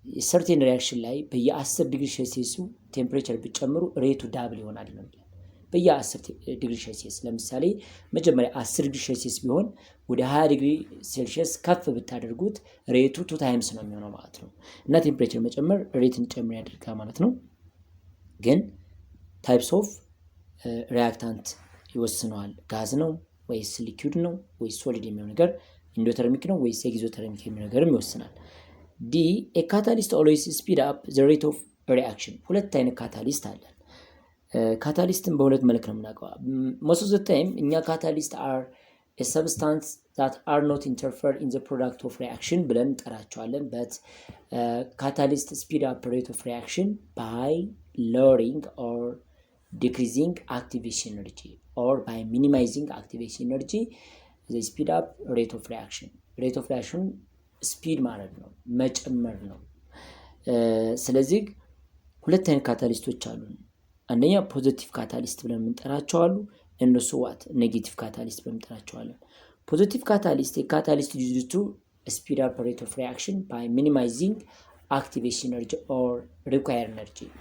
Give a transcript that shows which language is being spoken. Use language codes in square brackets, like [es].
[am] certain reaction ላይ በየ10 ዲግሪ ሴልሺየስ ቴምፕሬቸር ቢጨምሩ ሬቱ ዳብል ይሆናል ነው። በየ10 ዲግሪ ሴልሺየስ ለምሳሌ መጀመሪያ 10 ዲግሪ ሴልሺየስ ቢሆን ወደ 20 ዲግሪ ሴልሺየስ ከፍ ብታደርጉት ሬቱ 2 ታይምስ ነው የሚሆነው ማለት ነው። እና ቴምፕሬቸር መጨመር ሬትን እንዲጨምር ያደርጋል ማለት ነው። ግን ታይፕስ ኦፍ ሪአክታንት ይወስነዋል። ጋዝ ነው ወይስ ሊኩዊድ ነው ወይስ ሶሊድ የሚለው ነገር ኢንዶተርሚክ ነው ወይስ ኤግዞተርሚክ የሚለው ነገርም ይወስናል። [en] ዲ ኤ ካታሊስት ኦልዌይስ ስፒድ አፕ ዘ ሬት ኦፍ ሪአክሽን። [am] ሁለት አይነት ካታሊስት አለን። ካታሊስትን በሁለት መልክ ነው የምናውቀው። [en] most of the time እኛ ካታሊስት are a substance that are not interfere in the product of reaction [am] ብለን እንጠራቸዋለን። [en] but catalyst speed up rate of reaction by lowering or decreasing activation energy or by minimizing activation energy the speed up rate of reaction. rate of reaction speed [am] ማለት ነው መጨመር ነው። ስለዚህ ሁለት አይነት ካታሊስቶች አሉ። አንደኛ ፖዚቲቭ ካታሊስት ብለን የምንጠራቸው አሉ። እነሱ ዋት ኔጌቲቭ ካታሊስት ብለን እንጠራቸዋለን። ፖዚቲቭ ካታሊስት የካታሊስት [en] ዩዝድ ቱ ስፒድ አፕ ሬት ኦፍ ሪአክሽን ባይ ሚኒማይዚንግ አክቲቬሽን ኤነርጂ ኦር ሪኳየር ኤነርጂ።